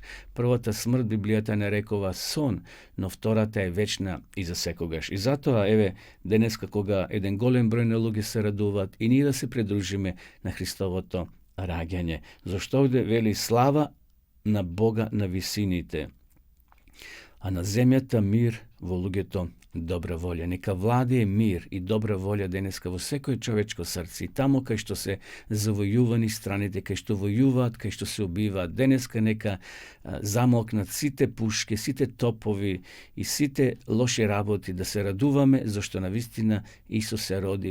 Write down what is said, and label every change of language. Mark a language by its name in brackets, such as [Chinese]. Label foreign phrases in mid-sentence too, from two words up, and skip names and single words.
[Macedonian] Првата смрт Библијата нарекува сон, но втората е вечна и за секогаш. И затоа, еве, денеска кога еден голем број на луѓе се радуваат, и ние да се придружиме на Христовото раѓање. Зашто овде вели слава на Бога на висините, а на земјата мир во луѓето добра волја. Нека владе мир и добра волја денеска во секој човечко срце. И тамо кај што се завојувани страните, кај што војуваат, кај што се убиваат, денеска нека замолкнат сите пушки, сите топови и сите лоши работи, да се радуваме, зашто навистина Исус се роди.